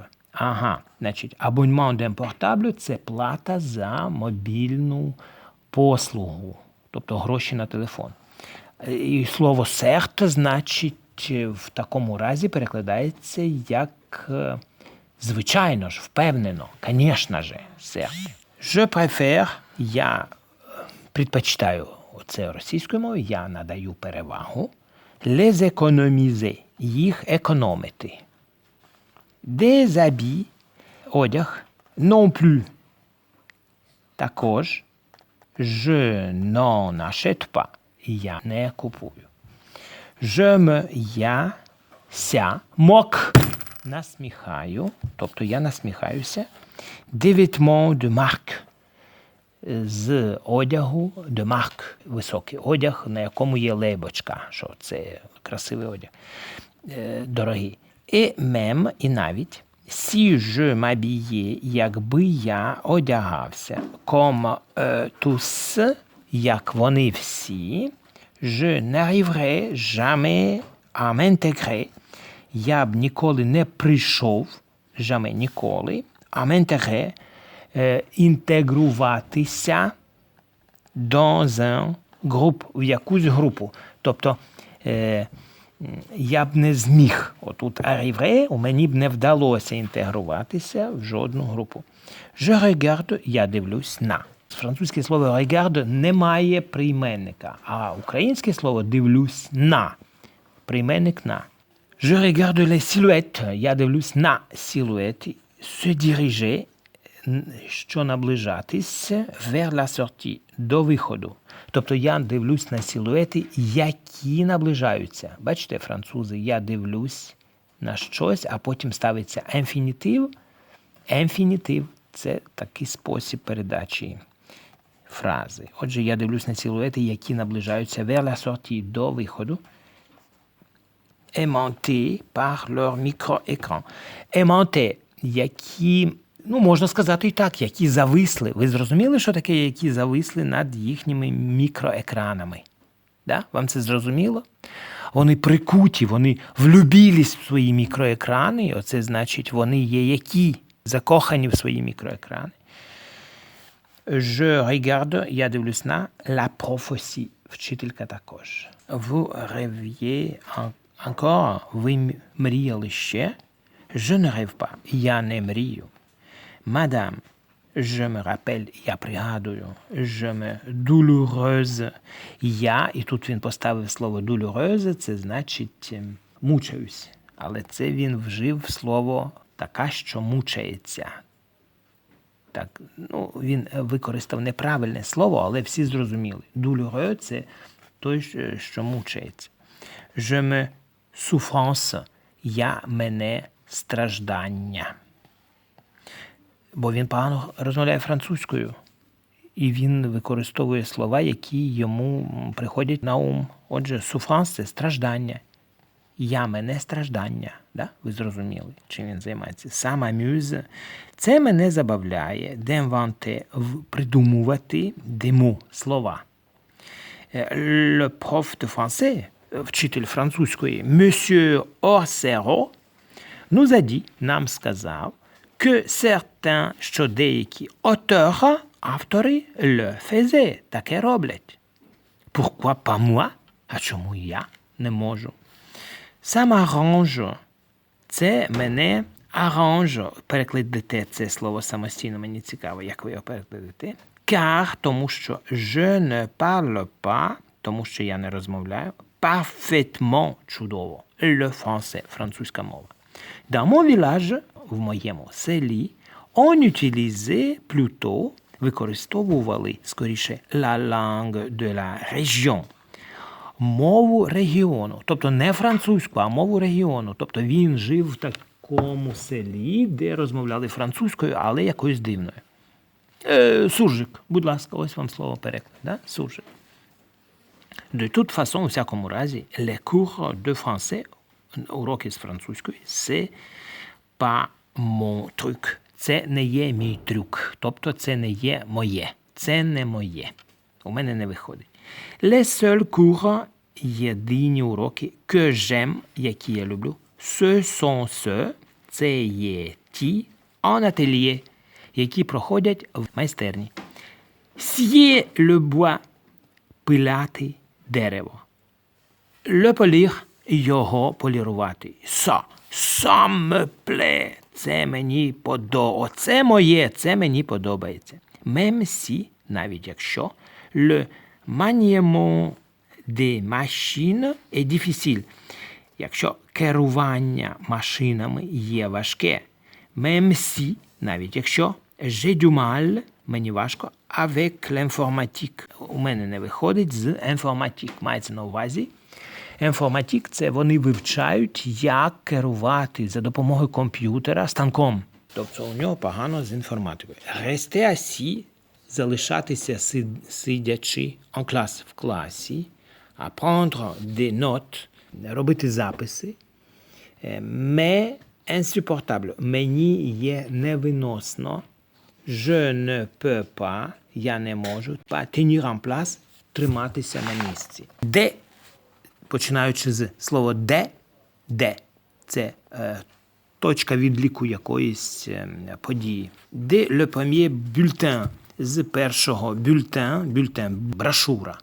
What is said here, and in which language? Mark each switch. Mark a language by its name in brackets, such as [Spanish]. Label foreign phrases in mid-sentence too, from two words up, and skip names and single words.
[Ukrainian] Ага, значить, абонемент [French] d'un portable – [Ukrainian] це плата за мобільну послугу, тобто гроші на телефон. І слово certes, значить, в такому разі перекладається як звичайно ж, впевнено, звісно ж, [French] certes. Je préfère, [Russian] я предпочитаю, [Ukrainian] це російською мовою, я надаю перевагу, [French] les économiser, [Ukrainian] їх економити. [French] Des habits, одяг, non plus, також, je n'en achète pas, [Ukrainian] я не купую. [French] Je me, [Ukrainian] я, ся, moque, насміхаю, тобто я насміхаюся, [French] des vêtements de marque, [Ukrainian] з одягу [French] de marque, [Ukrainian] високий одяг, на якому є лейбочка, що це красивий одяг, дорогий. [French] Et même, [Ukrainian] і навіть, [French] si je m'habillais, [Ukrainian] якби я одягався, [French] comme tous, [Ukrainian] як вони всі, [French] je n'arriverai jamais à m'intégrer, [Ukrainian] я б ніколи не прийшов, [French] jamais ніколи, à m'intégrer, інтегруватися dans un groupe, [Ukrainian] в якусь групу. Тобто, я б не зміг, отут arriverai, у мені б не вдалося інтегруватися в жодну групу. [French] Je regarde, [Ukrainian] я дивлюсь на. Французьке слово regarde не має прийменника, а українське слово дивлюсь на. Прийменник на. [French] Je regarde les silhouettes, [Ukrainian] я дивлюсь на силуети, [French] se diriger, [Ukrainian] що наближатись, [French] vers la sortie, [Ukrainian] до виходу. Тобто я дивлюсь на силуети, які наближаються. Бачите, французи, я дивлюсь на щось, а потім ставиться інфінітив. Інфінітив – це такий спосіб передачі фрази. Отже, я дивлюсь на силуети, які наближаються [French] vers la sortie, [Ukrainian] до виходу. [French] Aimantés par leur micro-écran. Aimantés, [Ukrainian] які, можна сказати і так, які зависли. Ви зрозуміли, що таке, які зависли над їхніми мікроекранами? Да? Вам це зрозуміло? Вони прикуті, вони влюбились в свої мікроекрани, оце значить, вони є які? Закохані в свої мікроекрани. [French] Je regarde, [Ukrainian] я дивлюсь на [French] la prof aussi, [Ukrainian] вчителька також. [French] Vous rêviez encore, [Ukrainian] ви мріяли ще? [French] Je ne rêve pas, [Ukrainian] я не мрію. [French] Madame, je me rappelle, [Ukrainian] я пригадую. [French] Je me douloureuse, [Ukrainian] я, і тут він поставив слово douloureuse, це значить мучаюсь. Але це він вжив слово така, що мучається. Так, він використав неправильне слово, але всі зрозуміли. Douloureux – це той, що мучається. [French] Je me souffrance, [Ukrainian] я мене страждання. Бо він погано розмовляє французькою. І він використовує слова, які йому приходять на ум. Отже, souffrance – це страждання. Я мене страждання. Да? Ви зрозуміли, чим він займається. [French] Ça m'amuse – [Ukrainian] це мене забавляє. [French] D'inventer – придумувати des mots – слова. Le prof de français – [Ukrainian] вчитель французької, [French] Monsieur Orcero, nous a dit, [Ukrainian] нам сказав, [French] que certains, [Ukrainian] що деякі auteurs, автори, [French] le faisaient, [Ukrainian] таке роблять. [French] Pourquoi pas moi? [Ukrainian] А чому я не можу? [French] Ça m'arrange, [Ukrainian] це мене arrange. Перекладете це слово самостійно, мені цікаво, як ви його перекладете. [French] Car, [Ukrainian] тому що [French] je ne parle pas, [Ukrainian] тому що я не розмовляю, [French] parfaitement чудово. Le français, [Ukrainian] французька мова. [French] Dans mon village, [Ukrainian] в моєму селі, [French] on utilisait plutôt, [Ukrainian] використовували, скоріше, [French] la langue de la région. [Ukrainian] Мову регіону. Тобто не французьку, а мову регіону. Тобто він жив в такому селі, де розмовляли французькою, але якоюсь дивною. Суржик, будь ласка, ось вам слово переклад. Да? Суржик. [French] De toute façon, [Ukrainian] у всякому разі, [French] les cours de français, [Ukrainian] уроки з французької, [French] c'est pas mon truc. [Ukrainian] Це не є мій трюк. Тобто це не є моє. Це не моє. У мене не виходить. [French] Les seuls cours, [Ukrainian] єдині уроки, [French] que j'aime, [Ukrainian] які я люблю, [French] ce sont ceux, [Ukrainian] це є ті, [French] en atelier, [Ukrainian] які проходять в майстерні. [French] Scier le bois, [Ukrainian] пиляти дерево. [French] Le polir, [Ukrainian] його полірувати. [French] Ça me plaît, [Ukrainian] це мені подобається. Оце моє, це мені подобається. [French] Même si, [Ukrainian] навіть якщо, [French] le maniement des machines est difficile. [Ukrainian] Якщо керування машинами є важке. [French] Même si, [Ukrainian] навіть якщо, [French] j'ai du mal, [Ukrainian] мені важко, [French] avec l'informatique. [Ukrainian] У мене не виходить з informatique. Мається на увазі. Інформатик – це вони вивчають, як керувати за допомогою комп'ютера станком. Тобто у нього погано з інформатикою. [French] Rester assis, [Ukrainian] залишатися сидячи [French] en classe, [Ukrainian] в класі, [French] apprendre des notes, [Ukrainian] робити записи, [French] mais insupportable, [Ukrainian] мені є невиносно, [French] je ne peux pas, [Ukrainian] я не можу, [French] pas tenir en place, [Ukrainian] триматися на місці. Де, починаючи з слова де, це точка відліку якоїсь події. [French] Де le premier bulletin, [Ukrainian] з першого бюльтен, брошура.